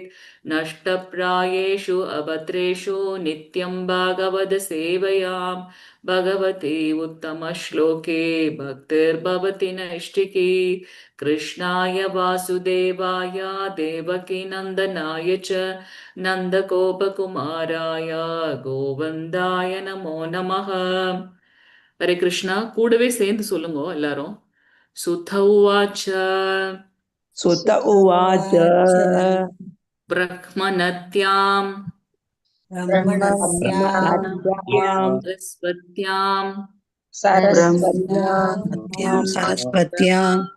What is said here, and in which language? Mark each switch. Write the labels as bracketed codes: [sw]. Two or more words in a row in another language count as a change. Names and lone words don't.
[sa] नष्टप्रायेषु अभद्रेषु नित्यं भागवत सेवयां भगवते उत्तमश्लोके भक्तिर्भवति नैष्टिकी। कृष्णाय वासुदेवाय देवकीनन्दनाय च नन्दगोपकुमाराय गोविन्दाय नमो नमः। हरे कृष्णा [ta] கூடவே சேர்ந்து சொல்லுங்க எல்லாரும். [sa] सूत उवाच सुत उवाच ब्रह्मणत्यां ब्रह्मणस्यां सरस्वत्यां सरस्वत्यां